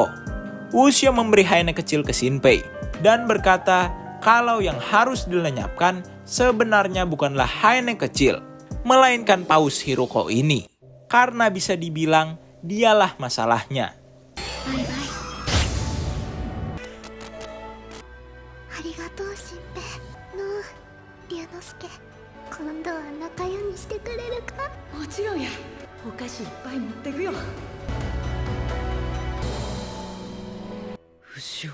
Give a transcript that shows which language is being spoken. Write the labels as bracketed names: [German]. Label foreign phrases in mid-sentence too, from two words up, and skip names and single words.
[Indonesian] Ushio memberi Haine kecil ke Shinpei dan berkata kalau yang harus dilenyapkan sebenarnya bukanlah Haine kecil, melainkan paus Hiruko ini. Karena bisa dibilang dialah masalahnya. [English] Bye-bye. [Japanese] Arigatou, Shinpei. No, Ryonosuke. 今度は仲良にしてくれるか？もちろんや。お菓子いっぱい持ってくよ。後ろ。